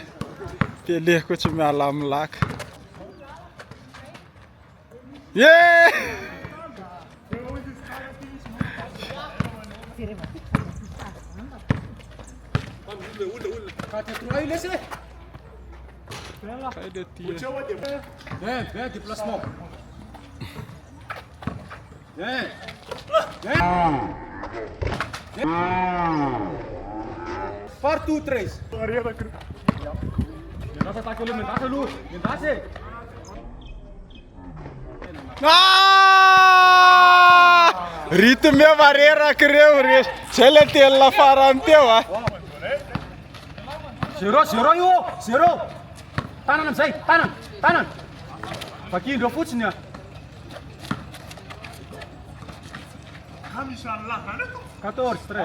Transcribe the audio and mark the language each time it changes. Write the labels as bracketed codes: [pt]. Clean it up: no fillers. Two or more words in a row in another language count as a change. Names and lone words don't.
[mg] Teleko tsy miala amin'ny laka. Yeah! [fr] Viens, déplacement. Viens. Partout, 3. [mg] Rythme mareraka reo re. Zay le telona farany teo a. 0 io, 0. Tanana amizay, tanana. Vakindreo fotsiny a. 14, 13.